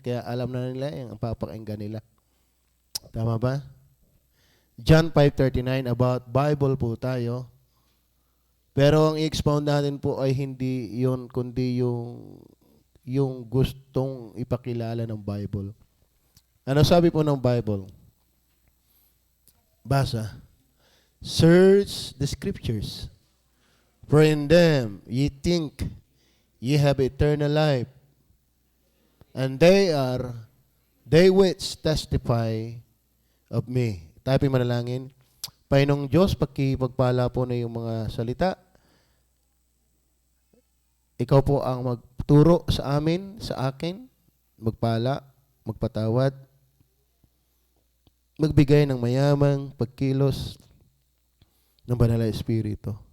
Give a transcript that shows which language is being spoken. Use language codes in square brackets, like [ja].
[tl] Kaya alam na nila ang papakinggan nila. Tama ba? John 5:39, about Bible po tayo. Pero ang i-expound natin po ay hindi yun, kundi yung gustong ipakilala ng Bible. Ano sabi po ng Bible? Basa. [en] Search the scriptures, for in them ye think ye have eternal life, and they which testify of me. [tl] Tayo po'y manalangin. Panginoong Diyos, pagkipagpala po na yung mga salita. Ikaw po ang magturo sa amin, sa akin, magpala, magpatawad, magbigay ng mayamang pagkilos ng banal na Espiritu.